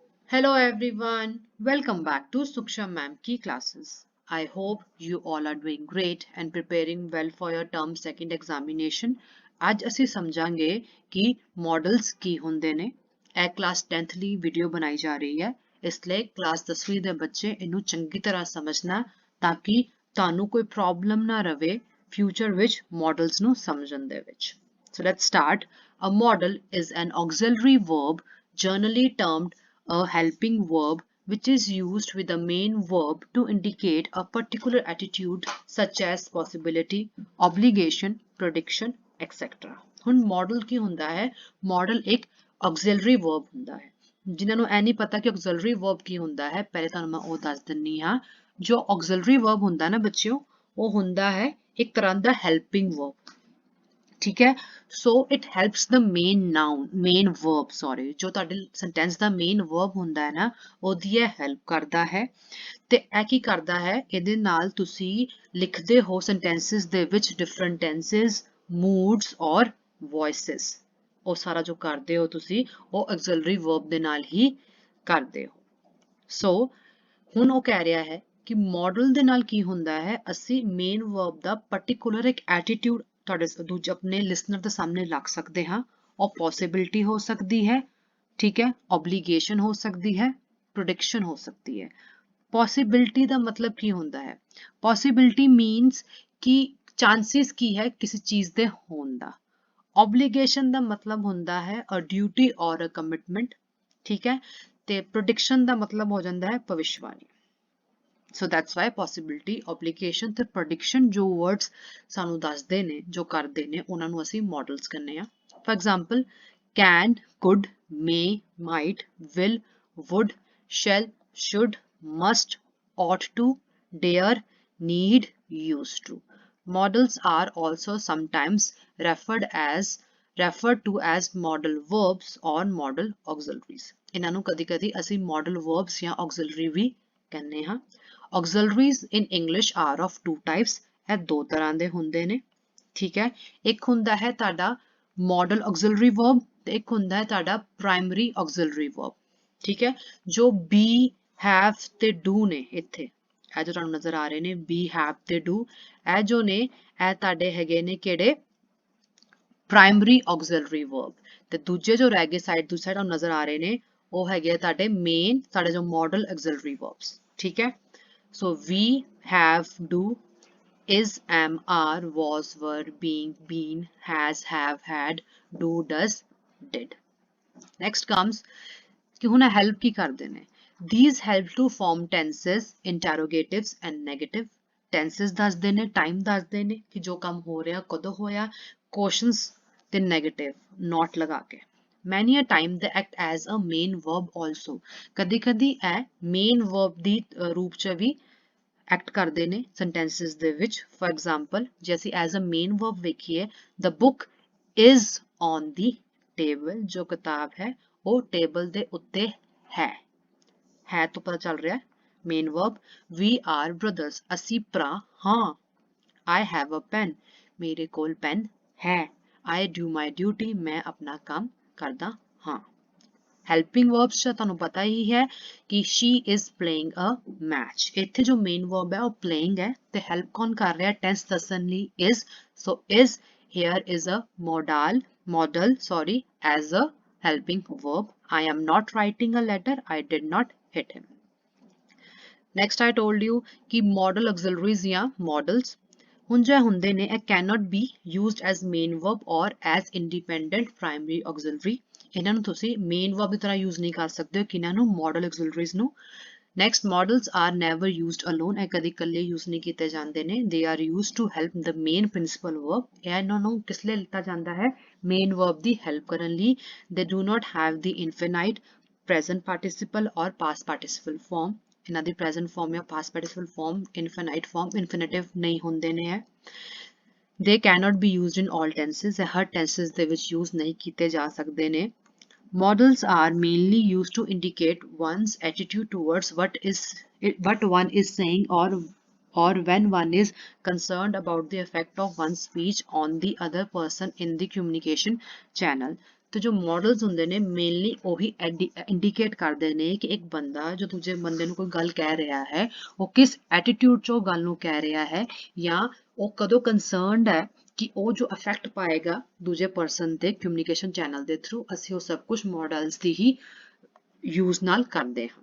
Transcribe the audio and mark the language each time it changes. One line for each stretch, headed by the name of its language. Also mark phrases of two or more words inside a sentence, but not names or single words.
English: Hello everyone, welcome back to Suksha Ma'am Ki classes. I hope you all are doing great and preparing well for your term second examination.
Punjabi: ਅੱਜ ਅਸੀਂ ਸਮਝਾਂਗੇ ਕਿ models ਕੀ ਹੁੰਦੇ ਨੇ। ਇਹ class 10th ਲਈ ਵੀਡੀਓ ਬਣਾਈ ਜਾ ਰਹੀ ਹੈ, ਇਸ ਲਈ class 10ਵੀਂ ਦੇ ਬੱਚੇ ਇਹਨੂੰ ਚੰਗੀ ਤਰ੍ਹਾਂ ਸਮਝਣਾ ਤਾਂ ਕਿ ਤੁਹਾਨੂੰ ਕੋਈ ਪ੍ਰੋਬਲਮ ਨਾ ਰਵੇ future ਵਿੱਚ models ਨੂੰ ਸਮਝਣ ਦੇ ਵਿੱਚ।
English: So let's start. A model is an auxiliary verb generally termed a helping verb which is used with the main verb to indicate a particular attitude such as possibility, obligation, prediction, etc.
Punjabi: ਹੁਣ model ਕੀ ਹੁੰਦਾ ਹੈ? Model ਇੱਕ
English: auxiliary verb
Punjabi: ਹੁੰਦਾ ਹੈ। ਜਿਨ੍ਹਾਂ ਨੂੰ ਇਹ ਨਹੀਂ ਪਤਾ ਕਿ
English: auxiliary verb
Punjabi: ਕੀ ਹੁੰਦਾ ਹੈ, ਪਹਿਲੇ ਤੁਹਾਨੂੰ ਮੈਂ ਉਹ ਦੱਸ ਦਿੰਨੀ ਹਾਂ। ਜੋ
English: auxiliary verb
Punjabi: ਹੁੰਦਾ ਨਾ ਬੱਚਿਓ, ਉਹ ਹੁੰਦਾ ਹੈ ਇੱਕ ਤਰ੍ਹਾਂ ਦਾ
English: helping verb।
Punjabi: ਠੀਕ ਹੈ,
English: so it helps the main verb, sorry,
Punjabi: जो ਤੁਹਾਡੇ sentence ਦਾ
English: main verb
Punjabi: ਹੁੰਦਾ ਹੈ ਨਾ, ਉਹਦੀ ਇਹ help ਕਰਦਾ ਹੈ। ਤੇ ਇਹ ਕੀ ਕਰਦਾ ਹੈ, ਇਹਦੇ ਨਾਲ ਤੁਸੀਂ ਲਿਖਦੇ ਹੋ sentences ਦੇ ਵਿੱਚ
English: different tenses, moods
Punjabi: और voices। ਉਹ ਸਾਰਾ ਜੋ ਕਰਦੇ ਹੋ ਤੁਸੀਂ, ਉਹ
English: auxiliary verb
Punjabi: ਦੇ ਨਾਲ ਹੀ ਕਰਦੇ ਹੋ। so ਹੁਣ ਉਹ ਕਹਿ ਰਿਹਾ ਹੈ ਕਿ model ਦੇ ਨਾਲ ਕੀ ਹੁੰਦਾ ਹੈ, ਅਸੀਂ
English: main verb
Punjabi: ਦਾ particular ਇੱਕ attitude ਤੁਹਾਡੇ ਦੂਜੇ ਆਪਣੇ ਲਿਸਨਰ ਦੇ ਸਾਹਮਣੇ ਰੱਖ ਸਕਦੇ ਹਾਂ। ਉਹ possibility ਹੋ ਸਕਦੀ ਹੈ, ਠੀਕ ਹੈ, obligation ਹੋ ਸਕਦੀ ਹੈ, prediction ਹੋ ਸਕਦੀ ਹੈ। possibility ਦਾ ਮਤਲਬ ਕੀ ਹੁੰਦਾ ਹੈ?
English: possibility means
Punjabi: ਕਿ chances ਕੀ ਹੈ ਕਿਸੇ ਚੀਜ਼ ਦੇ ਹੋਣ ਦਾ।
English: obligation
Punjabi: ਦਾ ਮਤਲਬ ਹੁੰਦਾ ਹੈ
English: a duty or a commitment,
Punjabi: ਠੀਕ ਹੈ, ਤੇ prediction ਦਾ ਮਤਲਬ ਹੋ ਜਾਂਦਾ ਹੈ ਭਵਿਸ਼ਵਾਣੀ।
English: So that's why possibility, obligation
Punjabi: ਤੇ prediction ਜੋ words ਸਾਨੂੰ ਦੱਸਦੇ ਨੇ, ਜੋ ਕਰਦੇ ਨੇ, ਉਹਨਾਂ ਨੂੰ ਅਸੀਂ models ਕਹਿੰਦੇ ਆ।
English: For example, can, could, may, might, will, would, shall, should, must, ought to, dare, need, used to. Models are also sometimes referred to as modal verbs or modal auxiliaries.
Punjabi: ਇਹਨਾਂ ਨੂੰ ਕਦੀ-ਕਦੀ ਅਸੀਂ
English: modal verbs
Punjabi: ਜਾਂ auxiliary ਵੀ ਕਹਿੰਦੇ ਹਾਂ।
English: Auxiliaries in English are of two types.
Punjabi: ਇਹ ਦੋ ਤਰ੍ਹਾਂ ਦੇ ਹੁੰਦੇ ਨੇ, ਠੀਕ ਹੈ। ਇੱਕ ਹੁੰਦਾ ਹੈ ਤੁਹਾਡਾ
English: modal auxiliary verb
Punjabi: ਤੇ ਇੱਕ ਹੁੰਦਾ ਹੈ ਤੁਹਾਡਾ
English: primary auxiliary verb,
Punjabi: ਠੀਕ ਹੈ। ਜੋ
English: be, have
Punjabi: ਤੇ do ਨੇ ਇੱਥੇ, ਇਹ ਜੋ ਤੁਹਾਨੂੰ ਨਜ਼ਰ ਆ ਰਹੇ ਨੇ
English: be, have
Punjabi: ਤੇ do, ਇਹ ਜੋ ਨੇ ਇਹ ਤੁਹਾਡੇ ਹੈਗੇ ਨੇ ਕਿਹੜੇ?
English: primary auxiliary verb।
Punjabi: ਤੇ ਦੂਜੇ ਜੋ ਰਹਿ ਗਏ ਦੂਸਰੀ ਸਾਈਡ ਤੁਹਾਨੂੰ ਨਜ਼ਰ ਆ ਰਹੇ ਨੇ, ਉਹ ਹੈਗੇ ਤੁਹਾਡੇ main, ਤੁਹਾਡੇ ਜੋ
English: modal auxiliary verbs,
Punjabi: ਠੀਕ ਹੈ।
English: So we, have, do, is, am, are, was, were, being, been, has, have, had, do, does, did. Next comes
Punjabi: ਕਿ ਹੁਣ help ਕੀ ਕਰਦੇ ਨੇ।
English: These help to form tenses, interrogatives and negative।
Punjabi: Tenses ਦੱਸਦੇ ਨੇ, time ਦੱਸਦੇ ਨੇ ਕਿ ਜੋ ਕੰਮ ਹੋ ਰਿਹਾ ਕਦੋਂ ਹੋਇਆ, questions ਤੇ
English: negative not
Punjabi: ਲਗਾ ਕੇ।
English: Many a time they act as a main verb also।
Punjabi: ਕਦੀ ਕਦੀ ਏ
English: main verb
Punjabi: ਦੀ ਰੂਪ ਚ ਵੀ act ਕਰਦੇ ਨੇ sentences ਦੇ ਵਿੱਚ।
English: For example,
Punjabi: ਜੇ ਅਸੀਂ
English: as a main verb ਵੇਖੀਏ, the book is on the table,
Punjabi: ਜੋ ਕਿਤਾਬ ਹੈ ਉਹ ਟੇਬਲ ਦੇ ਉੱਤੇ ਹੈ ਤੋਂ ਪਤਾ ਚੱਲ ਰਿਹਾ
English: main verb। We are brothers,
Punjabi: ਅਸੀਂ ਭਰਾ ਹਾਂ।
English: I have a pen,
Punjabi: ਮੇਰੇ ਕੋਲ ਪੈਨ ਹੈ।
English: I do my duty,
Punjabi: ਮੈਂ ਆਪਣਾ ਕੰਮ ਕਰਦਾ ਹਾਂ।
English: Helping verbs
Punjabi: ਚ ਤੁਹਾਨੂੰ ਪਤਾ ਹੀ ਹੈ ਕਿ
English: she is playing a match।
Punjabi: ਇੱਥੇ ਜੋ
English: main verb
Punjabi: ਹੈ ਉਹ playing ਹੈ ਤੇ help ਕੌਣ ਕਰ ਰਿਹਾ? tense ਦੱਸਣ ਲਈ is।
English: So is here is a modal as a helping verb। I am not writing a letter, I did not hit him। Next I told you कि modal auxiliaries ਜਾਂ modals
Punjabi: ਹੁਣ ਜੋ ਹੁੰਦੇ ਨੇ ਇਹ
English: cannot be used as main verb or as independent primary auxiliary।
Punjabi: ਇਹਨਾਂ ਨੂੰ ਤੁਸੀਂ
English: main verb
Punjabi: ਦੀ ਤਰ੍ਹਾਂ use ਨਹੀਂ ਕਰ ਸਕਦੇ ਹੋ, ਕਿਹਨਾਂ ਨੂੰ?
English: modal auxiliaries
Punjabi: ਨੂੰ।
English: Next, modals are never used alone।
Punjabi: ਇਹ ਕਦੀ ਇਕੱਲੇ use ਨਹੀਂ ਕੀਤੇ ਜਾਂਦੇ ਨੇ।
English: They are used to help the main principal verb।
Punjabi: ਇਹਨਾਂ ਨੂੰ ਕਿਸ ਲਈ ਲਿੱਤਾ ਜਾਂਦਾ ਹੈ?
English: main verb
Punjabi: ਦੀ help ਕਰਨ ਲਈ।
English: They do not have the infinite, present participle or past participle form।
Punjabi: ਇਹਨਾਂ ਦੀ
English: present form
Punjabi: ਜਾਂ
English: past participle form, infinite form, infinitive
Punjabi: ਨਹੀਂ ਹੁੰਦੇ ਨੇ।
English: They cannot be used in all tenses।
Punjabi: ਇਹ ਹਰ tenses ਦੇ ਵਿੱਚ use ਨਹੀਂ ਕੀਤੇ ਜਾ ਸਕਦੇ ਨੇ।
English: Modals are mainly used to indicate one's attitude towards what one is saying or when one is concerned about the effect of one's speech on the other person in the communication channel।
Punjabi: ਤੇ ਜੋ ਮੋਡਲਸ ਹੁੰਦੇ ਨੇ ਮੇਨਲੀ ਉਹੀ ਇੰਡੀਕੇਟ ਕਰਦੇ ਨੇ ਕਿ ਇੱਕ ਬੰਦਾ ਜੋ ਦੂਜੇ ਬੰਦੇ ਨੂੰ ਕੋਈ ਗੱਲ ਕਹਿ ਰਿਹਾ ਹੈ ਉਹ ਕਿਸ ਐਟੀਟਿਊਡ 'ਚ ਉਹ ਗੱਲ ਨੂੰ ਕਹਿ ਰਿਹਾ ਹੈ ਜਾਂ ਉਹ ਕਦੋਂ ਕੰਸਰਨਡ ਹੈ ਕਿ ਉਹ ਜੋ ਇਫੈਕਟ ਪਾਏਗਾ ਦੂਜੇ ਪਰਸਨ ਤੇ
English: communication channel
Punjabi: ਦੇ ਥਰੂ ਅਸੀਂ ਉਹ ਸਭ ਕੁਝ ਮੋਡਲਸ ਦੀ ਹੀ ਯੂਜ਼ ਨਾਲ ਕਰਦੇ ਹਾਂ।